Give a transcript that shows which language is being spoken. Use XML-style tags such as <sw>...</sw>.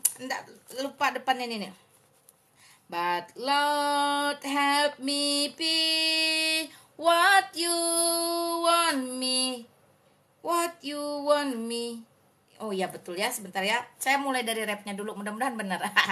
<id>Nggak lupa depan ini nih.</id> <en>But Lord help me be what you want me. What you want me.</en> <id>Oh ya betul ya, sebentar ya. Saya mulai dari rapnya dulu, mudah-mudahan benar.</id>